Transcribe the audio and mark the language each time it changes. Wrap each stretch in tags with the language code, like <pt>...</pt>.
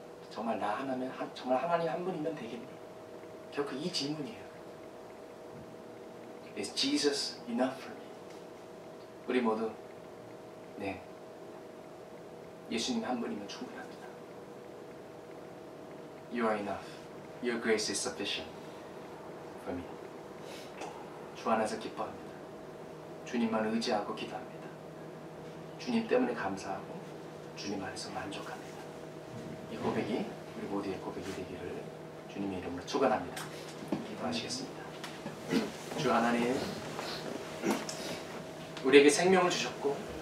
<ko>정말 나 하나면, 정말 하나님 한 분이면 되겠니? 결코 이 질문이에요.</ko> <en>Is Jesus enough for me?</en> <ko>우리 모두 네, 예수님 한 분이면 충분합니다.</ko> <en>You are enough. Your grace is sufficient for me.</en> <ko>주 안에서 기뻐합니다. 주님만 의지하고 기도합니다. 주님 때문에 감사하고 주님 안에서 만족합니다. 이 고백이 우리 모두의 고백이 되기를 주님의 이름으로 축원합니다. 기도하시겠습니다. 주 하나님, 우리에게 생명을 주셨고</ko>